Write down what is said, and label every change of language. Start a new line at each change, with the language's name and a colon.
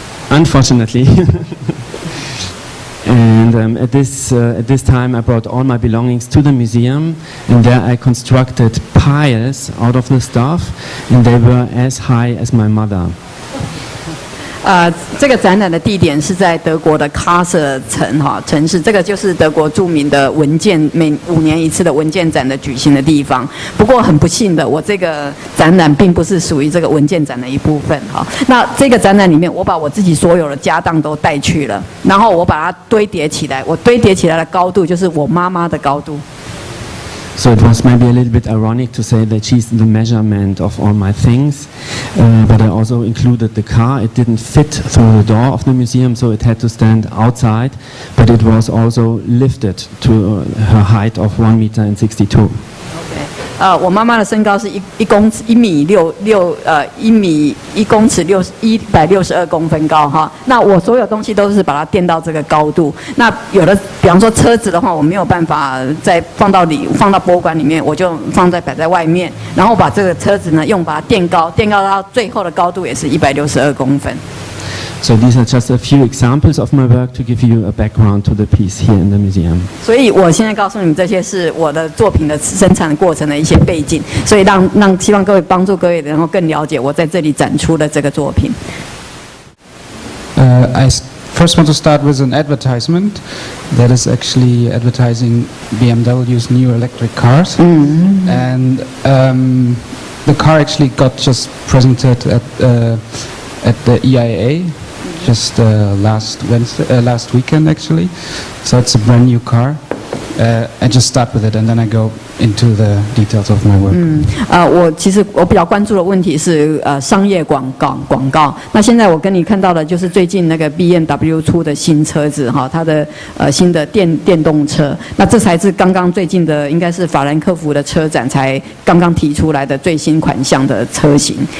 English: Unfortunately. And at this time I brought all my belongings to the museum, and there I constructed piles out of the stuff, and they were as high as my mother.
Chinese: 这个展览的地点是在德国的卡瑟城市，这个就是德国著名的文件每5年一次的文件展的举行的地方。不过很不幸的，我这个展览并不是属于这个文件展的一部分哈。那这个展览里面，我把我自己所有的家当都带去了，然后我把它堆叠起来，我堆叠起来的高度就是我妈妈的高度。
English: So it was maybe a little bit ironic to say that she's the measurement of all my things, but I also included the car. It didn't fit through the door of the museum, so it had to stand outside, but it was also lifted to her height of 1.62 meters.
Chinese: 我妈妈的身高是1米1公尺162公分高哈。那我所有东西都是把它垫到这个高度。那有的，比方说车子的话，我没有办法再放到博物馆里面，我就摆在外面，然后把这个车子呢把它垫高到最后的高度也是162公分。
English: So these are just a few examples of my work to give you a background to the piece here in the museum.
Chinese: 所以我现在告诉你们，这些是我的作品的生产过程的一些背景，所以希望各位帮助各位能够更了解我在这里展出的这个作品。
English: I first want to start with an advertisement that is actually advertising BMW's new electric cars, and the car actually got just presented at the EIA. Just last weekend actually, so it's a brand new car. I just start with it and then I go into the details of my work.
Chinese: 我比较关注的问题是商业广告。那现在我跟你看到的就是最近那个 BMW 出的新车子哈，它的新的电动车。那这才是刚刚最近的，应该是法兰克福的车展才刚刚提出来的最新款项的车型。